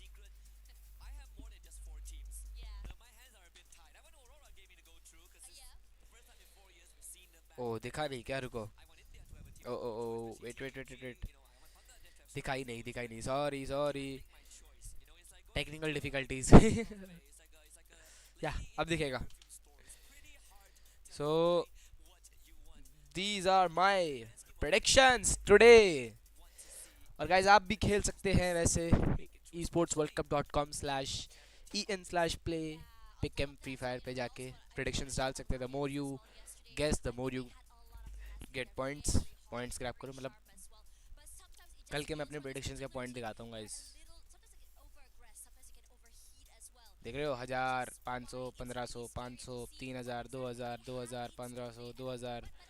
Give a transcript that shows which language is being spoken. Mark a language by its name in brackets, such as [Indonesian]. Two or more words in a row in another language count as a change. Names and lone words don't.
[Hindi] ओ दिखा नहीं क्या, रुको, ओ वेट, दिखाई नहीं, [English] Sorry, technical difficulties. [Hindi] या अब दिखेगा। [English] So these are my predictions today. [Hindi] और गाइज आप भी खेल सकते हैं वैसे esportsworldcup.com/en/play pick'em फ्री फायर पे जाके प्रेडिक्शंस डाल सकते हैं। [English] The more you guess the more you get points ग्रैब करो। [Hindi] मतलब कल के मैं अपने प्रेडिक्शंस के पॉइंट दिखाता हूँ गाइज, देख रहे हो, 1000, 500, 1500, 500, 3000, 2000, 1500, 2000।